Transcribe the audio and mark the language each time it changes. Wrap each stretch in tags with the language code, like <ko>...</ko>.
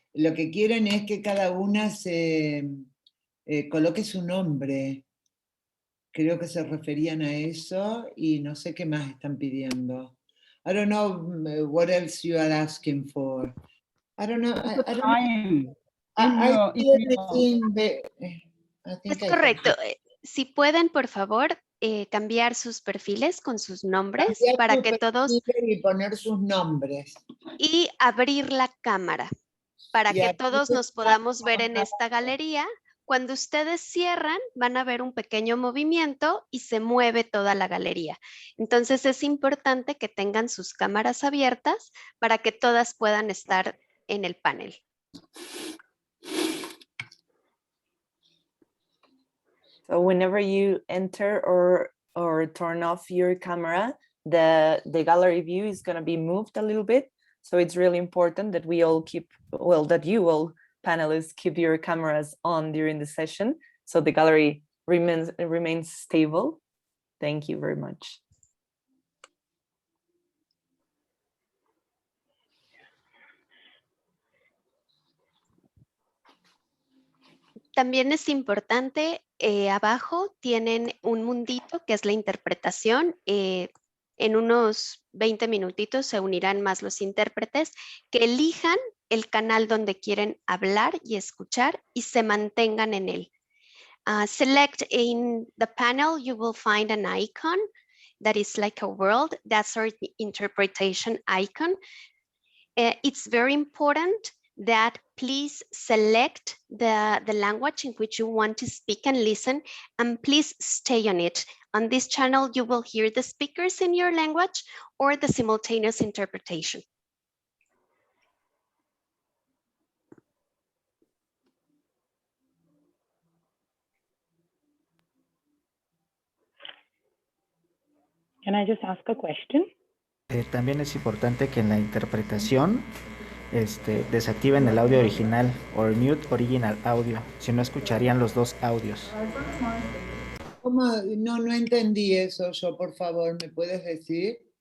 <es>Lo que quieren es que cada una se coloque su nombre. Creo que se referían a eso y no sé qué más están pidiendo.</es> <en>I don't know what else you are asking for. I don't know. I don't know. I see everything. I think</en> <es>Es correcto. Si pueden, por favor, cambiar sus perfiles con sus nombres para que todos... Y poner sus nombres. Y abrir la cámara para que todos nos podamos ver en esta galería. Cuando ustedes cierran, van a ver un pequeño movimiento y se mueve toda la galería. Entonces es importante que tengan sus cámaras abiertas para que todas puedan estar en el panel.</es> <en>So whenever you enter or turn off your camera, the gallery view is going to be moved a little bit. So it's really important that we all keep, well, that you all panelists keep your cameras on during the session so the gallery remains stable. Thank you very much.</en> <es>También es importante, abajo tienen un mundito que es la interpretación. En unos 20 minutitos se unirán más los intérpretes, que elijan el canal donde quieren hablar y escuchar y se mantengan en él.</es> <en>Select in the panel, you will find an icon that is like a world. That's our interpretation icon. It's very important that please select the language in which you want to speak and listen, and please stay on it. On this channel, you will hear the speakers in your language or the simultaneous interpretation. Can I just ask a question?</en> <es>También es importante que en la interpretación desactiven el audio original o</es> <en>mute original audio,</en> <es>si no escucharían los dos audios. ¿Cómo? No entendí eso yo, por favor, ¿me puedes decir?</es>